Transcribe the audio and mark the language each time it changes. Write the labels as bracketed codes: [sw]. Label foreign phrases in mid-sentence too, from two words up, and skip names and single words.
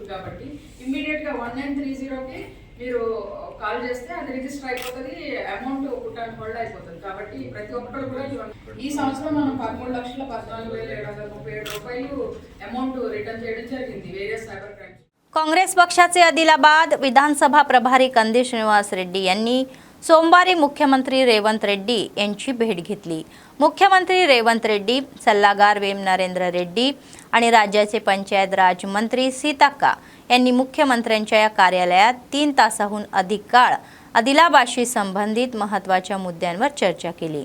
[te] కాబట్టి ఇమ్మీడియట్గా 1930కి మీరు కాల్ చేస్తే అది రిజిస్టర్ అయిపోతుంది, [en] amount put on hold [te] అయిపోతుంది. కాబట్టి ప్రతి ఒక్కరు కూడా ఈ సంవత్సరం మనం 13,14,737 రూపాయలు [en] amount return [te] చేయడం జరిగింది [en] various cyber crimes. [mr] काँग्रेस पक्षाचे आदिलाबाद विधानसभा प्रभारी कंदी श्रीनिवास रेड्डी यांनी सोमवारी मुख्यमंत्री रेवंत रेड्डी यांची भेट घेतली. मुख्यमंत्री रेवंत रेड्डी, सल्लागार वेम नरेंद्र रेड्डी आणि राज्याचे पंचायत राज मंत्री सीताक्का यांनी मुख्यमंत्र्यांच्या या कार्यालयात 3 तासाहून अधिक काळ आदिलाबादशी संबंधित महत्त्वाच्या मुद्द्यांवर चर्चा केली.